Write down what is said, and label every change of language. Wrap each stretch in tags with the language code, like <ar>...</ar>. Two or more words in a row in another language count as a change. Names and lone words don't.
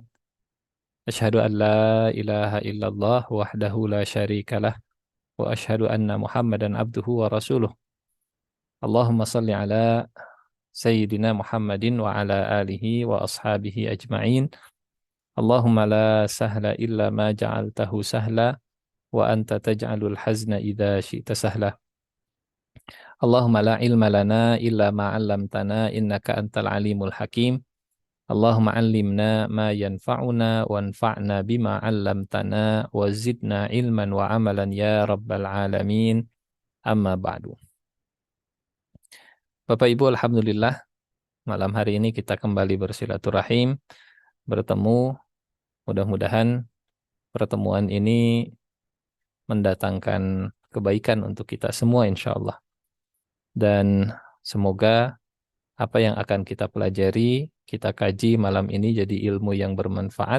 <ar>أشهد أن لا إله إلا الله وحده لا شريك له وأشهد أن محمدا عبده ورسوله. اللهم صل على سيدنا محمد وعلى آله وأصحابه أجمعين. اللهم لا سهل إلا ما جعلته سهلا وأنت تجعل الحزن إذا شئت سهلا. اللهم لا علم لنا إلا ما علمتنا إنك أنت العليم الحكيم. اللهم علمنا ما ينفعنا وانفعنا بما علمتنا وزدنا علما وعملا يا رب العالمين. أما بعد.</ar> <id>Bapak Ibu, alhamdulillah malam hari ini kita kembali bersilaturahim, bertemu. Mudah-mudahan pertemuan ini mendatangkan kebaikan untuk kita semua insyaallah. Dan semoga apa yang akan kita pelajari, kita kaji malam ini jadi ilmu yang bermanfaat.</id>